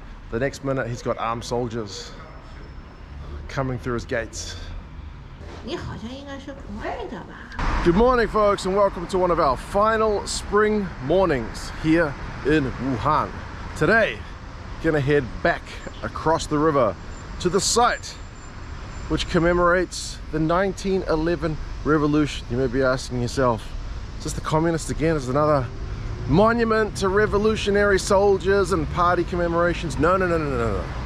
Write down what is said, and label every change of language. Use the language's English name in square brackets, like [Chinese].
[English] The next minute, he's got armed soldiers coming through his gates. [Chinese] 你好像应该是国外的吧？ [English] Good morning, folks, and welcome to one of our final spring mornings here in Wuhan. Today, gonna head back across the river to the site which commemorates the 1911 revolution. You may be asking yourself, is this the communists again? Is it another monument to revolutionary soldiers and party commemorations? No.